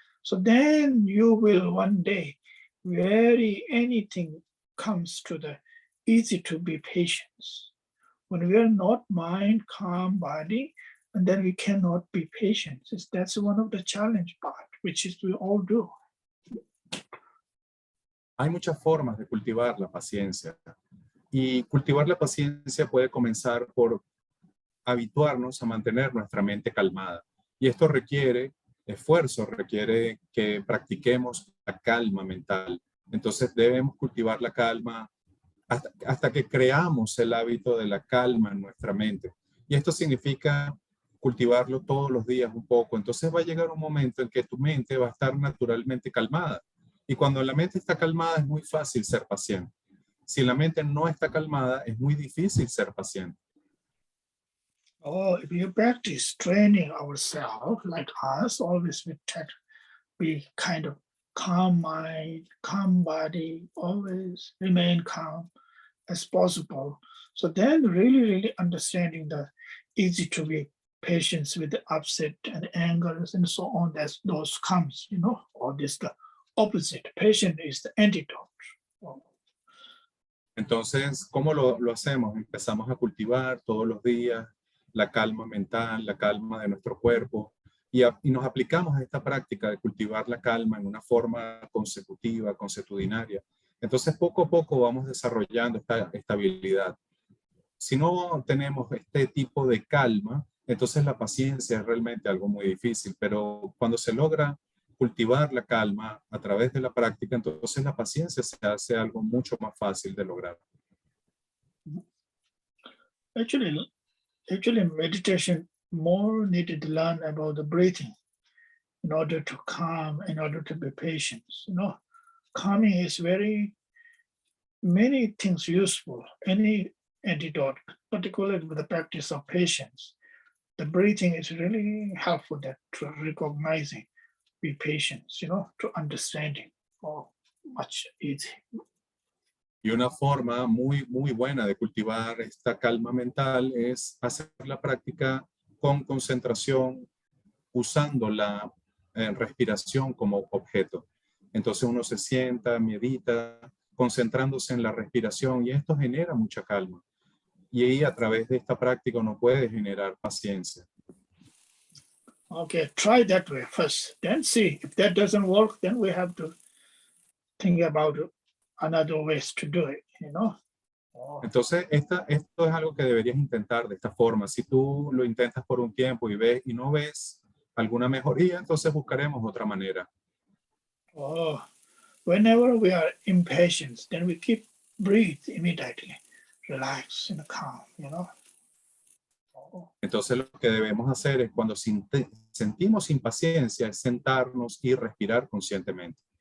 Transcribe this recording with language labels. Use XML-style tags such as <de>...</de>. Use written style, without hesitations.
<en>So then you will one day, anything comes to the easy to be patient. When we are not mind, calm body, and then we cannot be patient. That's one of the challenge part, which is we all do.</en> <es>Hay muchas formas de cultivar la paciencia. Y cultivar la paciencia puede comenzar por habituarnos a mantener nuestra mente calmada. Y esto requiere esfuerzo, requiere que practiquemos la calma mental. Entonces debemos cultivar la calma hasta que creamos el hábito de la calma en nuestra mente. Y esto significa cultivarlo todos los días un poco. Entonces va a llegar un momento en que tu mente va a estar naturalmente calmada. Y cuando la mente está calmada es muy fácil ser paciente. Si la mente no está calmada, es muy difícil ser paciente.</es> <en>If you practice training ourselves, like us, always be kind of calm mind, calm body, always remain calm as possible. So then really understanding the easy to be patient with the upset and anger and so on, those comes, or this the opposite. Patient is the antidote.</en> <es>Entonces, ¿cómo lo hacemos? Empezamos a cultivar todos los días la calma mental, la calma de nuestro cuerpo, y nos aplicamos a esta práctica de cultivar la calma en una forma consecutiva, consuetudinaria. Entonces, poco a poco vamos desarrollando esta estabilidad. Si no tenemos este tipo de calma, entonces la paciencia es realmente algo muy difícil, pero cuando se logra cultivar la calma a través de la práctica, entonces la paciencia se hace algo mucho más fácil de lograr.</es> <en>Actually meditation more needed to learn about the breathing. in order to calm, in order to be patient. You know, calming is many things useful. Any antidote, particularly with the practice of patience. The breathing is really helpful that to recognizing, be patient, you know, to understanding. Oh, much easy.</en> <es>Y una forma muy buena de cultivar esta calma mental es hacer la práctica con concentración, usando la respiración como objeto. Entonces uno se sienta, medita, concentrándose en la respiración y esto genera mucha calma. Y ahí a través de esta práctica uno puede generar paciencia.</es> <en>Okay, try that way first, then see. If that doesn't work, then we have to think about another ways to do it, you know.</en> <es>Entonces, esto es algo que deberías intentar de esta forma. Si tú lo intentas por un tiempo y no ves alguna mejoría, entonces buscaremos otra manera.</es> <en>Oh, whenever we are impatient, then we keep breathe immediately, relax and calm, you know.</en> <es>Entonces, lo que debemos hacer es cuando sentimos impaciencia, es sentarnos y respirar conscientemente.</es>